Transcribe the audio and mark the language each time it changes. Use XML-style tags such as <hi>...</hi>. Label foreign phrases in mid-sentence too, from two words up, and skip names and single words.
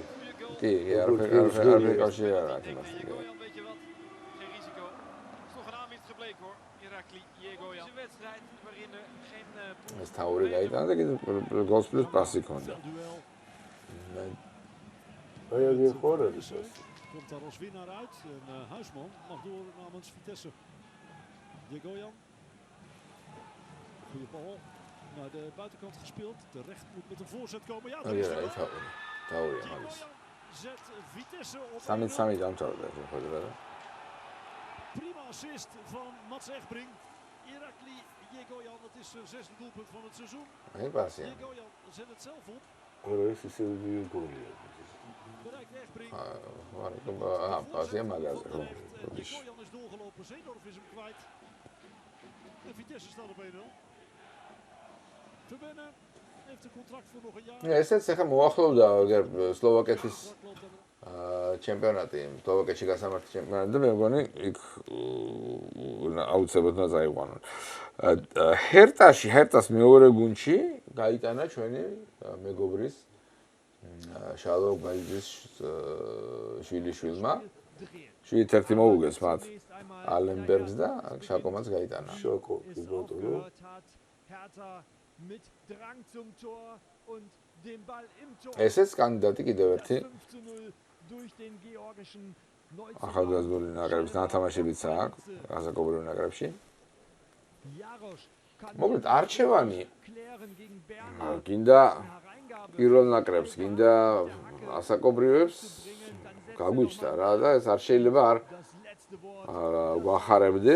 <ka>კი, არ კავშირი არ აქვს იმას. ეს თავური გაიტანა და კიდე გოლს პლუს პასი ჰქონდა. აი აგერ ხوار არის ეს.</ka> <nl>komt daar als winnaar uit. En Huisman mag door namens Vitesse. Jegoyan. Goeie bal naar de buitenkant gespeeld. Terecht moet met een voorzet komen. Ja, dat is</nl> <ka>აი</ka> <nl>wel.</nl> <ka>თავური მაგის.</ka> <nl>Zet Vitesse op.</nl> <ka>3-3 დამთავრდა ეს შეხვედრა.</ka> <nl>Prima assist van Mats Egbrink. Irakli Jegoyan, dat is zijn 6e doelpunt van het seizoen.</nl> <ka>აი პასია.</ka> <nl>Jegoyan zet het zelf op.</nl> <ka>არა ეს ისე გოლია.</ka> <nl>Bereikt Egbrink.</nl> <ka>პასია მაგაზე ხო.</ka> <nl>Jegoyan is doorgelopen. Zeedorf is hem kwijt. En Vitesse staat op 1-0. Verbinnen heeft een contract voor nog een jaar.</nl> <ka>ესეც ახლა მოახლოვდა სლოვაკეთის ჩემპიონატი, სლოვაკეთში გასამართი ჩემპიონატი და მე მგონი იქ აუცილებლად უნდა წაიყვანონ. ჰერტას მეორე გუნდში გაიტანა ჩვენი მეგობრის შალო ბაიძის შვილიშვილმა. 7-1 მოუგეს მათ ალენბერგს და შაკომაც გაიტანა. შოკო კი ბატონო.</ka> <de>Mit Drang zum Tor und den Ball im Tor.</de> <ka>ესეც კანდიდატი კიდევ ერთი</ka> <de>5-0 durch den georgischen</de> <ka>ახალგაზრდული ნაკრების ნათამაშებიც აქვს გასაკობრივ ნაკრებში. მოკლედ არჩევანი გინდა პირველ ნაკრებს, გინდა ასაკობრივებს გაგვიჩნდა რა და ეს არ შეიძლება არ გვახარებდეს.</ka>